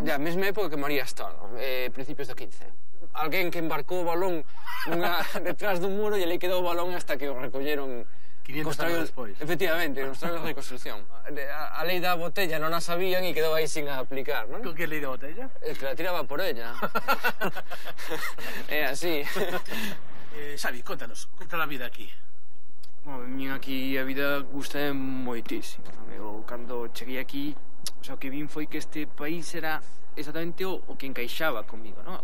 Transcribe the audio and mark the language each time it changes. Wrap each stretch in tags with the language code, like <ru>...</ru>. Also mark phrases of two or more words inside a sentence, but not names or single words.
<gl>Da mesma época que María Stuart, principios do 15. Alguén que embarcou o balón detrás dun muro, e ali quedou o balón hasta que o recolleron 500 anos despois. Efectivamente, nos traballos de reconstrucción. A lei da botella non a sabían e quedou aí sin aplicar, non? Con que lei da botella?</gl> <es>El que la tiraba por ella.</es> <gl>É así. Xavi, conta a vida aquí. Vin aquí a vida gusta moitísimo. Eu, cando cheguei aquí, o que vin foi que este país era exactamente o que encaixaba comigo, non?</gl>